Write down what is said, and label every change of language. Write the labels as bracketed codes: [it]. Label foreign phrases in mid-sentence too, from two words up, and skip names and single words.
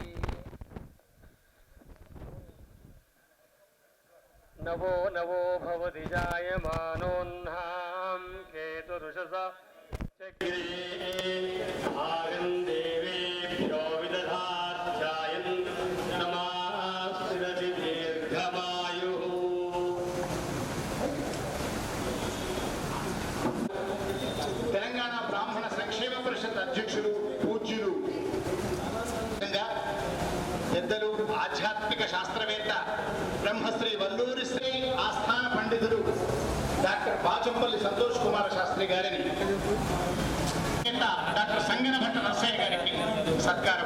[sa] नवो नवो भवति जायमानोऽह्नां केतुरुषसा चक्रे देवेभ्यो विदधात्यायन् नमः दीर्घमायुः। [te] తెలంగాణ బ్రాహ్మణ సంక్షేమ పరిషత్ అధ్యక్షులు పూజ్యులు పెద్దలు ఆధ్యాత్మిక శాస్త్రవేత్త బ్రహ్మశ్రీ వల్లూరి శ్రీ ఆస్థాన పండితులు డాక్టర్ బాచంపల్లి సంతోష్ కుమార శాస్త్రి గారిని, డాక్టర్ సంగనభట్ట నరసయ్య గారికి సత్కారం.